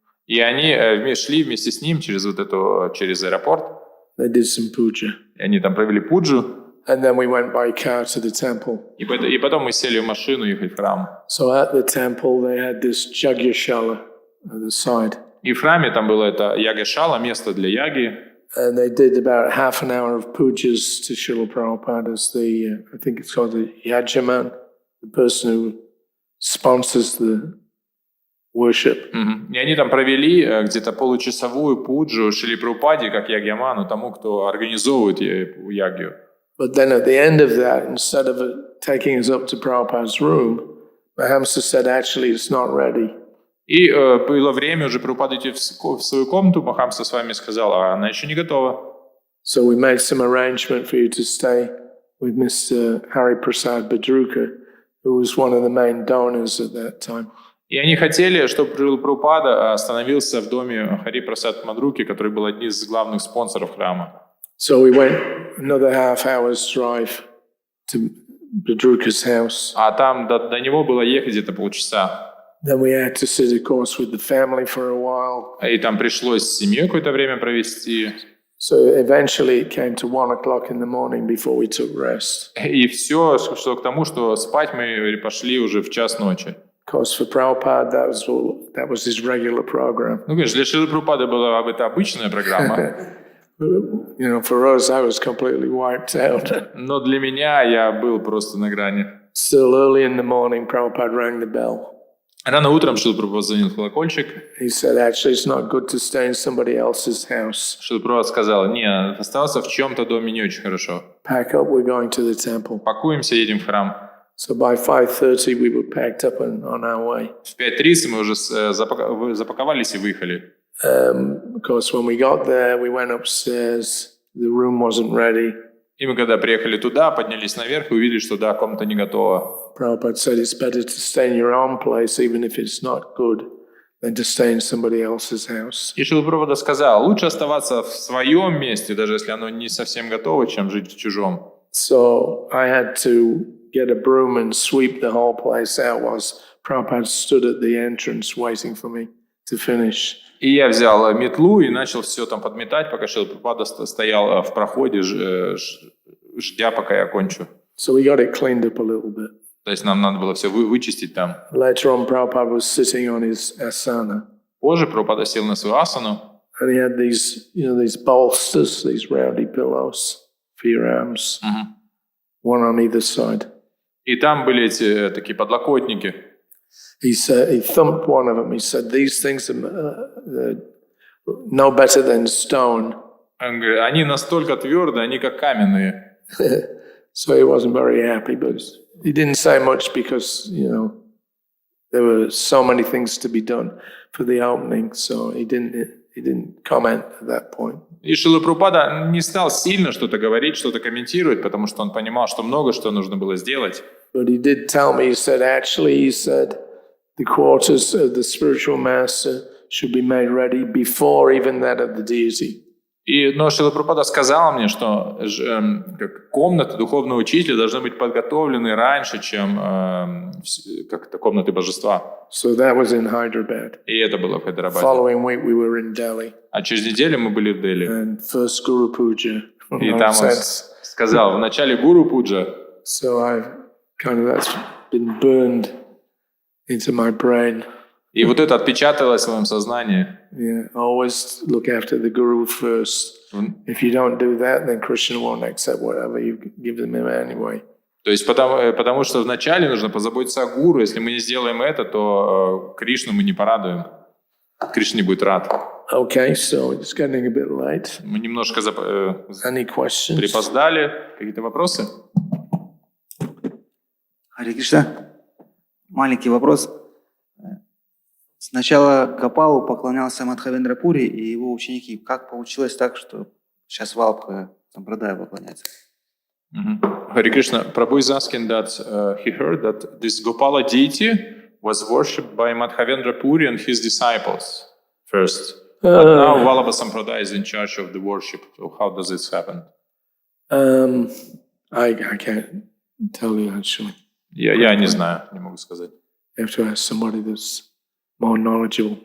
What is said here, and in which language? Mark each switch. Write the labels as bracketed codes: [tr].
[ru] И они шли вместе с ним через аэропорт. [en] They did some puja. [ru] И они там провели пуджу. [en] And then we went by car to the temple. [ru] И потом мы сели в машину и ехали в храм. [en] So at the temple they had this Jagyashala at the side. [ru] И в храме там было это ягашала, место для яги. [en] And they did about half an hour of pujas to Srila Prabhupada as the, I think it's called the Yajaman, the person who sponsors the worship. [ru] И они там провели где-то получасовую пуджу Шриле Прабхупаде, как ягьяману, тому, кто организовывает ягью. [en] But then at the end of that, instead of taking us up to Prabhupada's room, Mahamsa said, actually, it's not ready. [ru] И было время уже Прабхупада идти в свою комнату, Махамса с вами сказал, а она еще не готова. [en] So we made some arrangement for you to stay with Mr. Hari Prasad Badruka, who was one of the main donors at that time. [ru] И они хотели, чтобы Шрила Прабхупада остановился в доме Хари Прасад Мадруки, который был одним из главных спонсоров храма. [en] So we went another half hour's drive to Badruka's house. [ru] А там до него было ехать где-то полчаса. [en] Then we had to sit, of course, with the family for a while. [ru] И там пришлось с семьей какое-то время провести. [en] So eventually it came to 1 o'clock in the morning before we took rest. [ru] И все шло к тому, что спать мы пошли уже в час ночи. [en] Of course, for Prabhupada, that was his regular program. [ru] Ну, конечно, для Шрилы Прабхупады была это обычная программа. [en] You know, for us, I was completely wiped out. [ru] Но для меня я был просто на грани. [en] Still early in the morning, Prabhupada rang the bell. [ru] Рано утром Шрила Прабхупада звонил в колокольчик. [en] He said, actually, it's not good to stay in somebody else's house. [ru] Шрила Прабхупада сказал, не, остался в чьем-то доме не очень хорошо. [en] Pack up, we're going to the temple. [ru] Пакуемся, едем в храм. [en] So by 5:30, we were packed up and on our way. [ru] В 5:30 мы уже запаковались и выехали. [en] Of course, when we got there, we went upstairs. The room wasn't ready. [ru] И мы когда приехали туда, поднялись наверх и увидели, что да, комната не готова. [en] Prabhupada said it's better to stay in your own place, even if it's not good, than to stay in somebody else's house. [ru] И Шрила Прабхупада сказал, лучше оставаться в своем месте, даже если оно не совсем готово, чем жить в чужом. [en] So I had to get a broom and sweep the whole place out whilst Prabhupada stood at the entrance waiting for me to finish. [ru] И я взял метлу и начал все там подметать, пока Шрила Прабхупада стоял в проходе, ждя, пока я кончу. [en] So we got it cleaned up a little bit. [ru] То есть нам надо было все вычистить там. [en] Later on, Prabhupada was sitting on his asana. [ru] Позже Прабхупада сел на свою асану. [en] And he had these, these bolsters, these roundy pillows for your arms, one on either side. [ru] И там были эти такие подлокотники. [en] He said, he thumped one of them. He said, "These things are no better than stone." [ru] Он говорит, они настолько твердые, они как каменные. [en] So he wasn't very happy, but he didn't say much because there were so many things to be done for the opening. So he didn't comment at that point. [ru] И Шрила Прабхупада не стал сильно что-то говорить, что-то комментировать, потому что он понимал, что много что нужно было сделать. [en] But he did tell me, he said, the quarters of the spiritual master should be made ready before even that of the deity. [ru] Но Шрила Прабхупада сказал мне, что комнаты духовного учителя должны быть подготовлены раньше, чем как-то комнаты божества. [en] So that was in Hyderabad. [ru] И это было в Хайдарабаде. [en] Following week we were in Delhi. [ru] А через неделю мы были в Дели. [en] And first Guru Puja. [ru] И там он сказал, в начале Гуру Пуджа. [en] So that's been burned into my brain. [ru] И вот это отпечаталось в моем сознании. [en] Yeah, always look after the Guru first. If you don't do that, then Krishna won't accept whatever you give them anyway. [ru] То есть потому что вначале нужно позаботиться о гуру. Если мы не сделаем это, то Кришну мы не порадуем. Кришна не будет рад. [en] Okay, so it's getting a bit late. [ru] Мы немножко [en] Any questions? [ru] припоздали. Какие-то вопросы? Хари Кришна. Маленький вопрос. Сначала Гопалу поклонялся Мадхавендра Пури и его ученики. Как получилось так, что сейчас Валбха Сампрадая поклоняется? [en] Хари Кришна, Prabhu is asking that he heard that this Gopala deity was worshipped by Madhavendra Puri and his disciples first. But now Vallabha Sampradaya is in charge of the worship. So how does this happen? I can't tell you actually. [ru] Я не знаю, не могу сказать. [en] You have to ask somebody that's more knowledgeable.